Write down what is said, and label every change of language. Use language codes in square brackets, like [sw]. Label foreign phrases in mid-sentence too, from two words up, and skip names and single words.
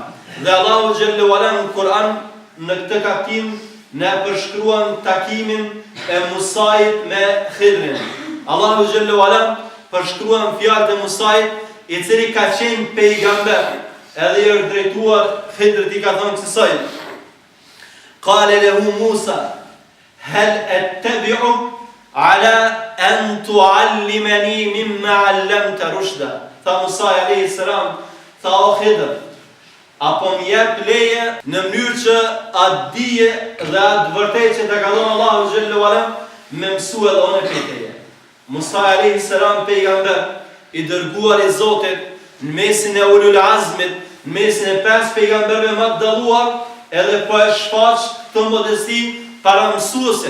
[sq] Dhe Allahu [ar] جل وعلا [sq] në Kur'an në këtë kapitull ne përshkruan takimin e Musait me Khidrin. Allahu [ar] جل وعلا [sq] përshkruan fjalët e Musait, i cili ka qenë pejgamber, edhe i është drejtuar Khidrit, i ka thënë kësaj: [ar] قال له موسى، هل أتبعك على أن تعلمني مما علمت رشدا. [sq] Tha Musa [ar] عليه السلام, [sq] tha o Khidr, apo më jep leje në mënyrë që atë dije dhe atë vërtetë që të ka dhënë Allahu [ar] جل وعلا [sq] me mësua edhe unë prej teje. Musa [ar] عليه السلام, [sq] pejgamber i dërguar i Zotit, në mesin e ulul azmit, në mesin e 5 pejgamberëve më të dalluar, edhe po e shfaq këtë modesti para mësuesit.